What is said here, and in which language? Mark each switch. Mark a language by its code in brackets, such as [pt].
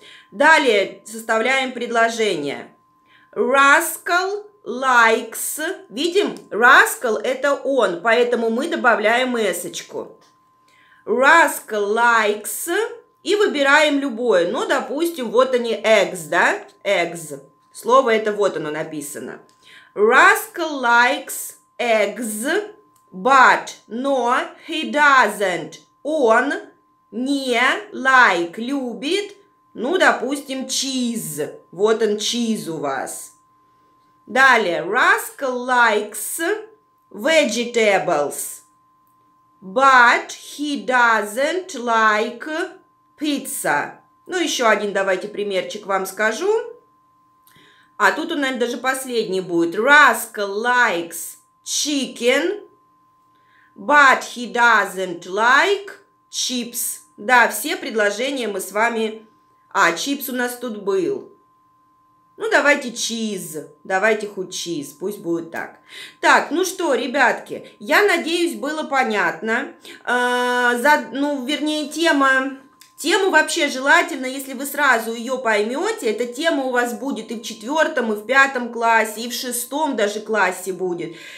[ru] Далее составляем предложение. Rascal likes, видим, Rascal это он, поэтому мы добавляем эсочку. Rascal likes и выбираем любое. Ну, допустим, вот они, eggs, да? Eggs. Слово это вот оно написано. [en] Rascal likes eggs, but, но, he doesn't. [ru] Он не like, любит, ну, допустим, cheese. Вот он, cheese у вас. [en] Далее, Rascal likes vegetables, but he doesn't like pizza. [ru] Ну, еще один давайте примерчик вам скажу. А тут у нас даже последний будет. [en] Rascal likes chicken, but he doesn't like chips. [ru] Да, все предложения мы с вами... чипс у нас тут был. Ну, давайте cheese. Давайте хоть cheese. Пусть будет так. Так, ну что, ребятки, я надеюсь, было понятно. Вернее, тему вообще желательно, если вы сразу ее поймете, эта тема у вас будет и в 4, и в 5 классе, и в 6 даже классе будет.